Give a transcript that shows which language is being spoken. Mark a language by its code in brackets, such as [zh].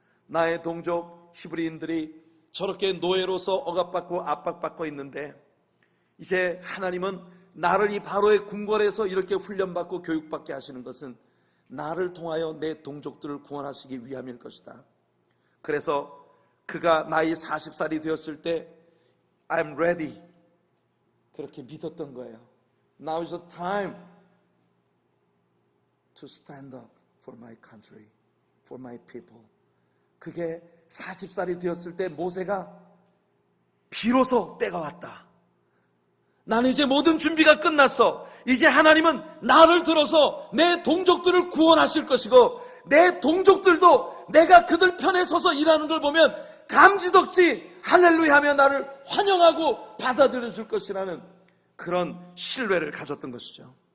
[ko] 나의 동족 히브리인들이 저렇게 노예로서 억압받고 압박받고 있는데 이제 하나님은 나를 이 바로의 궁궐에서 이렇게 훈련받고 교육받게 하시는 것은 나를 통하여 내 동족들을 구원하시기 위함일 것이다. 그래서 그가 나이 40살이 되었을 때 [en] I'm ready [ko] 그렇게 믿었던 거예요. [en] Now is the time to stand up for my country, for my people. [ko] 그게 40살이 되었을 때 모세가 비로소 때가 왔다. 나는 이제 모든 준비가 끝났어. 이제 하나님은 나를 들어서 내 동족들을 구원하실 것이고 내 동족들도 내가 그들 편에 서서 일하는 걸 보면 감지덕지 할렐루야 하며 나를 환영하고 받아들여 줄 것이라는 그런 신뢰를 가졌던 것이죠.